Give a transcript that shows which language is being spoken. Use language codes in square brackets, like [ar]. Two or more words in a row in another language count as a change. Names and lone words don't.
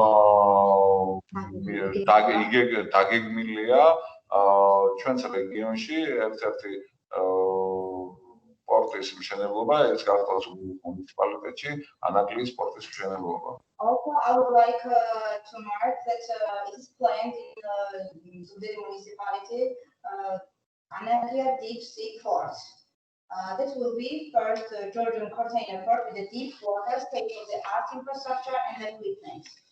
[ka] დაგეგმილია ჩვენს რეგიონში ერთ-ერთი პორტის მშენებლობა, ეს გახლავს მუნიციპალიტეტში ანაკლიის პორტის მშენებლობა. [en] Also, I would like to mark that it is planned in the municipality Anaklia Deep Sea Port. This will be first Georgian container port with a deep water, state-of-the-art infrastructure and equipment.